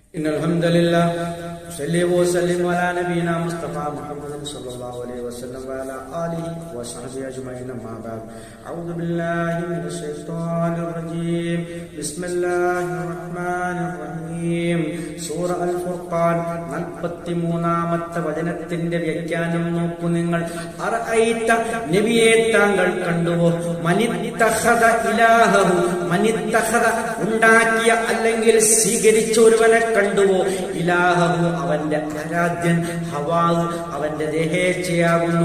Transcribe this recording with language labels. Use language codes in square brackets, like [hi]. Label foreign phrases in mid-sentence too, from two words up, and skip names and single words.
[ar] إن الحمد لله صلى وسلم على نبينا مصطفى محمد صلى الله عليه وسلم وعلى آله وصحبه أجمعين أما بعد أعوذ بالله من الشيطان الرجيم بسم الله الرحمن الرحيم [ml] സൂറ അൽ ഫുർഖാൻ 43-ാമത്തെ വചനത്തിന്റെ വ്യാഖ്യാനം നോക്കൂ നിങ്ങൾ. അറഅയ്ത നബിയെ താങ്കൾ കണ്ടുവോ, [ar] من اتخذ إلهه, [ml] മനിത്തഖദ ഉണ്ടാക്കിയ അല്ലെങ്കിൽ സ്വീകരിച്ച ഒരുവനെ കണ്ടുവോ, ഇലാഹു അവന്റെ ആരാധ്യൻ, ഹവാഹു അവന്റെ ദേഹേച്ഛയാകുന്നു.